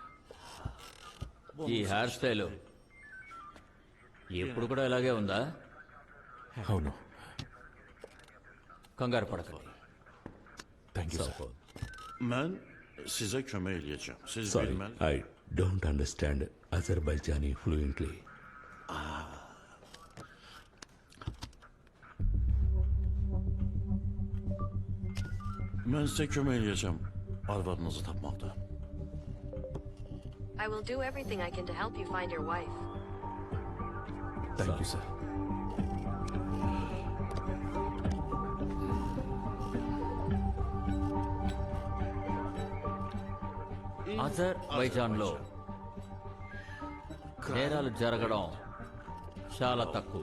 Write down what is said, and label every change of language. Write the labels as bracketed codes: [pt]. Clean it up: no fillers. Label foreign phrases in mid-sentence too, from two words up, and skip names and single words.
[te] ఈ హెయిర్ స్టైల్ ఎప్పుడు కూడా ఇలాగే ఉందా? అవును. కంగారు పడకండి. [en] thank you sir. [az] Ben size kömək eləyəcəm. Siz Sorry, bilməli. [en] I don't understand Azerbaijani fluently. [az] Mən sizə kömək eləyəcəm arvadınızı tapmaqda. [en] I will do everything I can to help you find your wife. thank you sir. [te] అజర్బైజాన్ లో నేరాలు జరగడం చాలా తక్కువ.